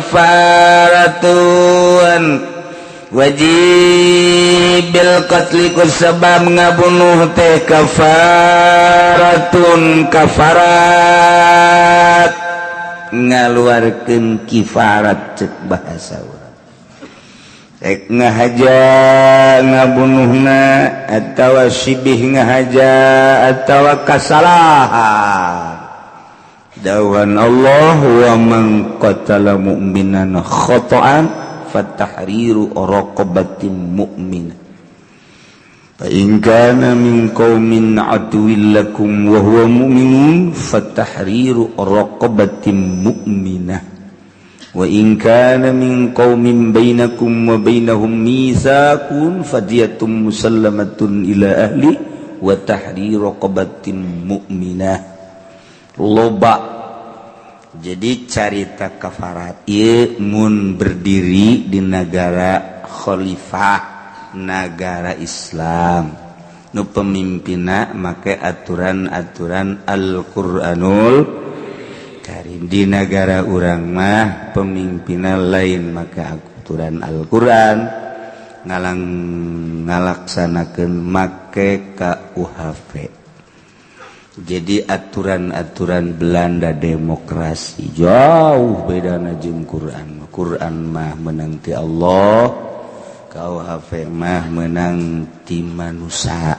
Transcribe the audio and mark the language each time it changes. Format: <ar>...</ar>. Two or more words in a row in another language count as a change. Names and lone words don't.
<ar>كفارة واجب بالقتل</ar> <su>kusabab ngabunuh teh kafaratun kafarat ngaluarkeun kifarat cek bahasa urang rek ngahaja ngabunuhna atawa sibih ngahaja atawa kasalahan dawan Allah</su> <ar>ومن قتل مؤمنا خطأ فتحرير رقبة مؤمنة فإن كان من قوم عدو لكم وهو مؤمن فتحرير رقبة مؤمنة و إن كان من قوم بينكم وبينهم ميثاق فدية مسلمة إلى أهله وتحرير رقبة مؤمنة</ar> <su>loba jadi carita kafarat ieu mun berdiri di negara khalifah negara Islam nu pemimpinna make aturan-aturan Al-Qur'anul Karim di negara urang mah pemimpinna lain make aturan Al-Qur'an ngalaksanakeun make KUHP jadi aturan-aturan Belanda demokrasi jauh bedana jeung Quran mah menang ti Allah KUHP mah menang ti manusia</su>